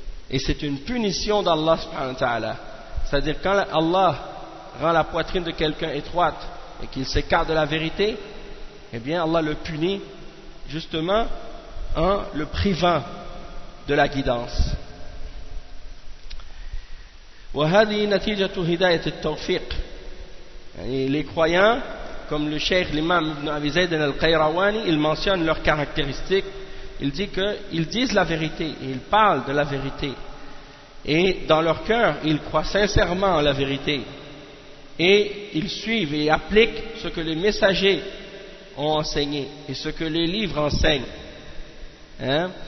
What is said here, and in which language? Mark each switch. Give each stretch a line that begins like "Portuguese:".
French: Et c'est une punition d'Allah subhanahu wa ta'ala. C'est-à-dire, quand Allah rend la poitrine de quelqu'un étroite et qu'il s'écarte de la vérité, eh bien Allah le punit justement en le privant de la guidance.
Arabic: وهذه نتيجة هداية التوفيق.
French: Les croyants, comme le cheikh l'imam Ibn Abi Zayd al-Qayrawani, il mentionne leurs caractéristiques. Il dit qu'ils disent la vérité et ils parlent de la vérité. Et dans leur cœur, ils croient sincèrement en la vérité. Et ils suivent et appliquent ce que les messagers ont enseigné et ce que les livres enseignent. Hein?